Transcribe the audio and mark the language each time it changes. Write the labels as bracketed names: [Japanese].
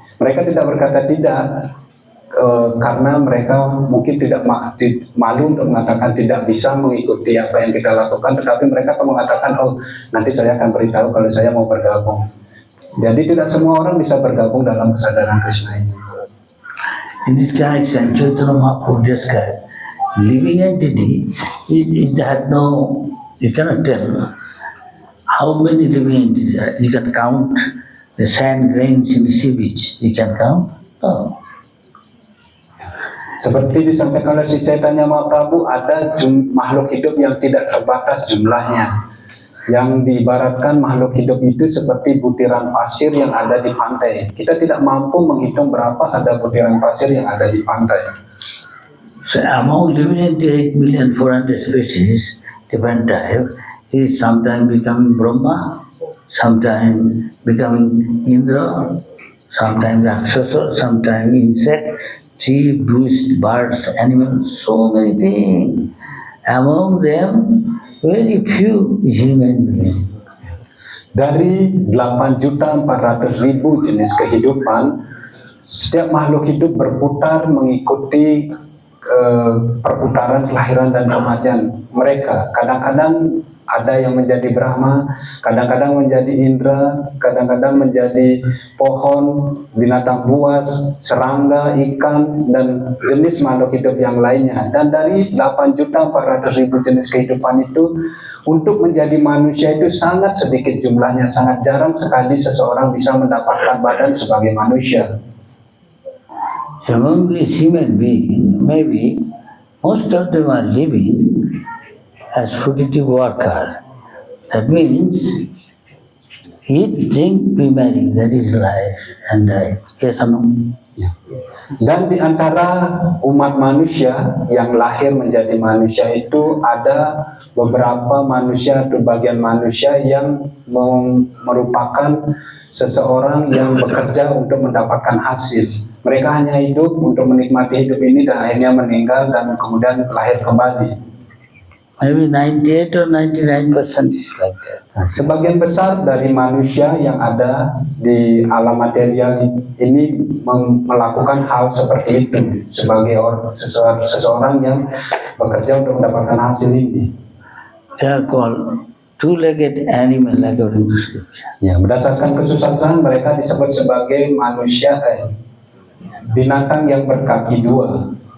[Indonesian] Mereka tidak berkata tidak karena mereka mungkin tidak malu untuk mengatakan tidak bisa mengikuti apa yang kita lakukan, tetapi mereka akan mengatakan, oh nanti saya akan beritahu kalau saya mau bergabung. Jadi tidak semua orang bisa bergabung dalam kesadaran Krishna ini. [English] In this connection, Chaitanya Mahaprabhu described living entity, it has no, you cannot tell how many living entities are. You can count the sand grains in the sea beach. You can count? No. [Indonesian] Seperti disampaikan oleh Sri Chaitanya Mahaprabhu, ada makhluk hidup yang tidak terbatas jumlahnya. Yang diibaratkan makhluk hidup itu seperti butiran pasir yang ada di pantai. Kita tidak mampu menghitung berapa ada butiran pasir yang ada di pantai. [English] So among living entity 8,400,000 species, different type, he is sometimes becoming Brahma, sometimes becoming Indra, sometimes Rakshasa, sometimes insect, tree, beast, birds, animals, so many things. Among them, very few human beings. [Indonesian] Dari 8.400.000 jenis kehidupan, setiap makhluk hidup berputar mengikuti perputaran kelahiran dan kematian mereka. Kadang-kadang ada yang menjadi Brahma, kadang-kadang menjadi Indra, kadang-kadang menjadi pohon, binatang buas, serangga, ikan, dan jenis makhluk hidup yang lainnya. Dan dari 8.400.000 jenis kehidupan itu, untuk menjadi manusia itu sangat sedikit jumlahnya, sangat jarang sekali seseorang bisa mendapatkan badan sebagai manusia. [English] Among these human beings, maybe most of them are living as fruitive worker. That means eat, drink, be merry, that is life and die. Yes or no? [Indonesian] Dan di antara umat manusia yang lahir menjadi manusia itu ada beberapa manusia atau bagian manusia yang merupakan seseorang yang bekerja untuk mendapatkan hasil. Mereka hanya hidup untuk menikmati hidup ini dan akhirnya meninggal dan kemudian lahir kembali. [English] Maybe 98 or 99% is like that. [Indonesian] Sebagian besar dari manusia yang ada di alam material ini melakukan hal seperti itu sebagai seseorang yang bekerja untuk mendapatkan hasil ini. [English] They are called two-legged animal according to scripture. [Indonesian] Ya, berdasarkan kesusahan mereka disebut sebagai manusia binatang yang berkaki dua.